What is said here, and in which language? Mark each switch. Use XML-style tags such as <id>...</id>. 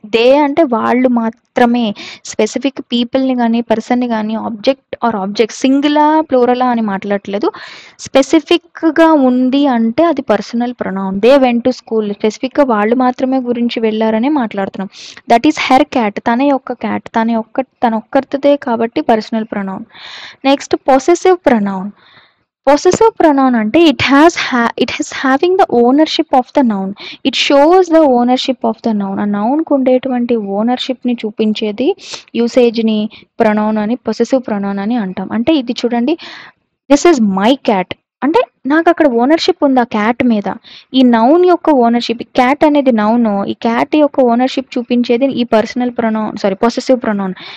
<te>They అంటే వాళ్ళు మాత్రమే, స్పెసిఫిక్ పీపుల్ని కానీ పర్సన్ని కానీ ఆబ్జెక్ట్ సింగులా ప్లూరలా అని మాట్లాడట్లేదు. స్పెసిఫిక్గా ఉంది అంటే అది personal pronoun.</te> <en>they went to school,</en> <te>స్పెసిఫిక్గా వాళ్ళు మాత్రమే గురించి వెళ్ళారనే మాట్లాడుతున్నాం.</te> <en>that is her cat,</en> <te>తన యొక్క క్యాట్, తన ఒక్కరిదే కాబట్టి personal pronoun. Next possessive pronoun.</te> <en>Possessive pronoun అంటే it has having the ownership of the noun. It shows the ownership of the noun.</en> <te>ఆ నౌన్‌కు ఉండేటువంటి ఓనర్‌షిప్‌ని చూపించేది యూసేజ్‌ని ప్రొనౌన్ అని పొసెసివ్ ప్రొనౌన్ అని అంటాం. అంటే ఇది చూడండి,</te> <en>this is my cat</en> <te>అంటే నాకక్కడ ఓనర్‌షిప్ ఉంది ఆ క్యాట్ మీద. ఈ నౌన్ యొక్క ఓనర్‌షిప్, క్యాట్ అనేది నౌను. ఈ క్యాట్ యొక్క ఓనర్‌షిప్ చూపించేది ఈ పర్సనల్ ప్రొనౌన్, పొసెసివ్ ప్రొనౌన్.</te>